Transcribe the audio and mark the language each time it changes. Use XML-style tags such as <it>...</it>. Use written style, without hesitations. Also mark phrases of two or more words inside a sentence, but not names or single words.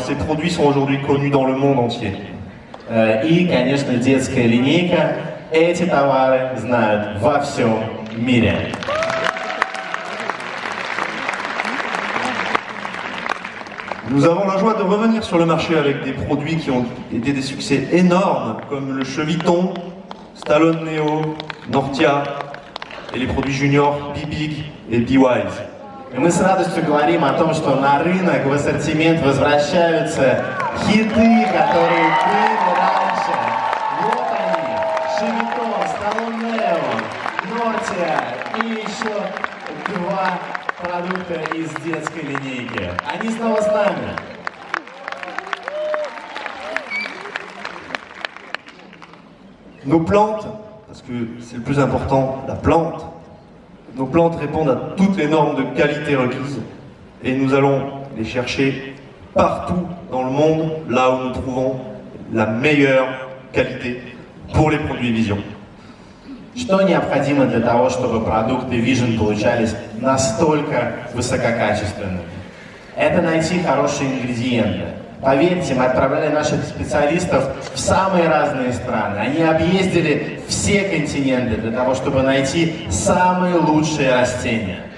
<fr>Ces produits sont aujourd'hui connus dans le monde entier.</fr> <ru>И, конечно, детская линейка. Эти товары знают во всем мире.</ru> <fr>Nous avons la joie de revenir sur le marché avec des produits qui ont été des succès énormes, comme le Cheviton, Stallone Neo, Nortia, et les produits juniors Big et B-Wise.</fr> <ru>И мы с радостью говорим о том, что на рынок, в ассортимент возвращаются хиты, которые были раньше. Вот они, Cheviton, Stallone Neo, Nortia и еще два продукта из детской линейки. Они снова с нами.</ru> <fr>Nos plantes, parce que c'est le plus important, la plante, nos plantes répondent à toutes les normes de qualité requises et nous allons les chercher partout dans le monde, là où nous trouvons la meilleure qualité pour les produits Vision.</fr> <ru>Что необходимо для того, чтобы продукты Vision получались настолько высококачественными? Это найти хорошие ингредиенты. Поверьте, мы отправляли наших специалистов в самые разные страны. Они объездили все континенты для того, чтобы найти самые лучшие растения.</ru>